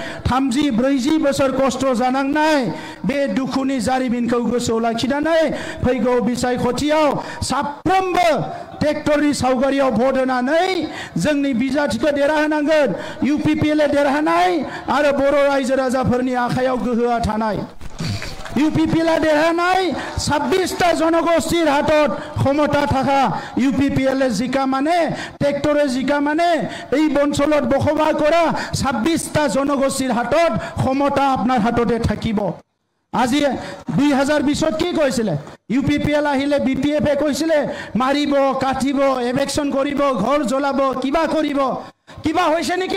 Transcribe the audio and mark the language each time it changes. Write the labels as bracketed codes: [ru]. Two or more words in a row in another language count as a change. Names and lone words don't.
[brx] 30-40 बोसोर खस्थ' जानांनाय बे दुखुनि जारिमिनखौ गोसोआव लाखिनानै फैगौ बिसायख'थियाव साफ्रोमबो ट्रेक्टरनि सावगारियाव भट होनानै जोंनि बिजाथिखौ देरहाहोनांगोन UPPL देरहानाय आरो बर' रायजो राजाफोरनि आखायाव गोहोआ थानाय [as] UPPL देरहानाय 26টা জনগোষ্ঠীর হাতত ক্ষমতা থাকা UPPL জিকা মানে ট্ৰেক্টৰে জিকা মানে এই অঞ্চলত বসবাস কৰা 26টা জনগোষ্ঠীৰ হাতত ক্ষমতা আপোনাৰ হাততে থাকিব আজি 2020ত কি কৈছিলে UPPL আহিলে BPF কৈছিলে মাৰিব কাটিব এভেকশন কৰিব ঘৰ জ্বলাব কিবা কৰিব কিবা হৈছে